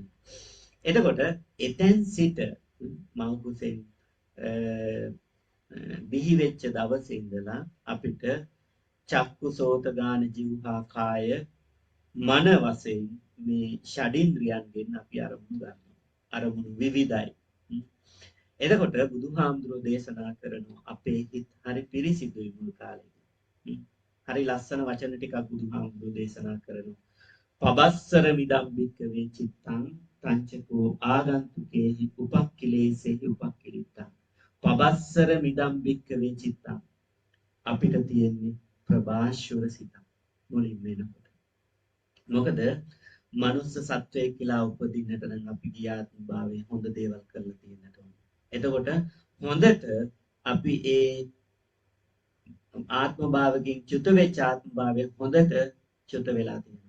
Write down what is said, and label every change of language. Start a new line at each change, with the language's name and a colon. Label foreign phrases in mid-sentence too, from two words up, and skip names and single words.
Sinhala: එතකොට එතෙන් සිට මව කුසෙන් බිහි වෙච්ච දවසේ ඉඳලා අපිට
Pali: චක්කු සෝත ගාන જીවහා කාය මන
Sinhala: වශයෙන් මේ ෂඩින්ද්‍රියන්ගෙන් අපි අරමුණු ගන්නවා. අරමුණු විවිධයි. එතකොට බුදුහාමුදුරෝ දේශනා කරනවා අපේ හිත හරි පිරිසිදුයි මුල් කාලේදී. හරි ලස්සන වචන ටිකක් බුදුහාමුදුරෝ දේශනා කරනවා.
Pali: පබස්සර මිදම් භික්කවේ චිත්තං තංචකෝ ආගන්තුකේහි උපක්ඛිලේසෙහි උපක්ඛිලිට්ඨං. පබස්සර මිදම් භික්කවේ චිත්තං
Sinhala: අපිට තියෙන්නේ ප්‍රභාෂ්වර සිතක් මුලින් වෙනකොට. මොකද මනුස්ස සත්වයෙක් කියලා උපදින්නට නම් අපි ගියාත්ම භාවයේ හොඳ දේවල් කරලා තියෙන්නට ඕනේ. එතකොට හොඳට අපි ඒ ආත්ම භාවකින් චුත වෙච්ච ආත්ම භාවයේ හොඳට චුත වෙලා තියෙනවා.